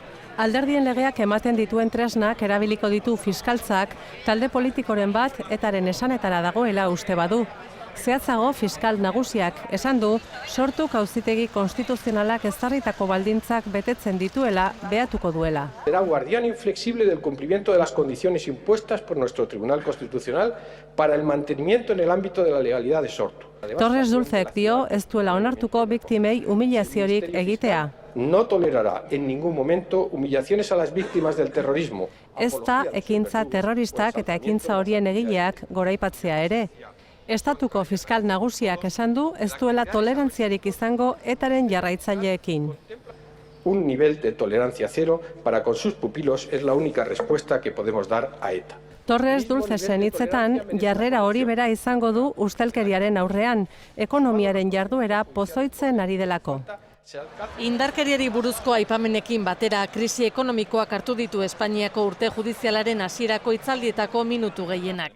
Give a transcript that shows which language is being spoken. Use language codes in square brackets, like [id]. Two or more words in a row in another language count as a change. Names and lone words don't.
[eu] Alderdien legeak ematen dituen tresnak erabiliko ditu fiskaltzak, talde politikoren bat etaren esanetara dagoela uste badu. Zehatzago, fiskal nagusiak esan du, sortuk auzitegi konstituzionalak ezarritako baldintzak betetzen dituela behatuko duela. [es] Será guardián inflexible del cumplimiento de las condiciones impuestas por nuestro Tribunal Constitucional para el mantenimiento en el ámbito de la legalidad de Sortu. [eu] Torres Dulcek dio ez duela onartuko biktimei humilaziorik egitea. [es] No tolerará en ningún momento humillaciones a las víctimas del terrorismo. [eu] Ez da ekintza terroristak eta ekintza horien egileak goraipatzea ere. Estatuko fiskal nagusiak esan du ez duela tolerantziarik izango etaren jarraitzaileekin. [es] Un nivel de tolerancia cero para con sus pupilos es la única respuesta que podemos dar a ETA. [eu] Torres Dulcesen hitzetan, jarrera hori bera izango du ustelkeriaren aurrean, ekonomiaren jarduera pozoitzen ari delako. Indarkeriari buruzko aipamenekin batera, krisi ekonomikoak hartu ditu Espainiako urte judizialaren hasierako hitzaldietako minutu gehienak.